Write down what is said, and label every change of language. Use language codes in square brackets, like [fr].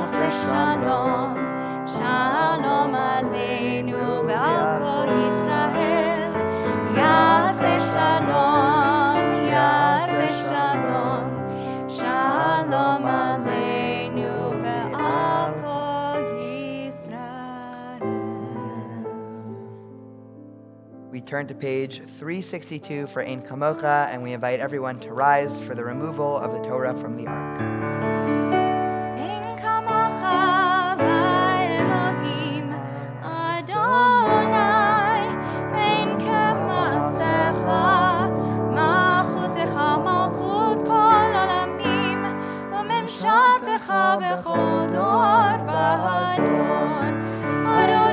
[he] Shalom, Shalom Aleinu ועל כל ישראל. יעשה Shalom, יעשה Shalom, Shalom Aleinu ועל כל ישראל. [en] We turn to page 362 for Ein Kamocha, and we invite everyone to rise for the removal of the Torah from the ark. [he] אין כמוך באלוהים, אדוני, ואין כמעשיך, מלכותך מלכות כל עולמים, וממשלתך בכל דור ודור.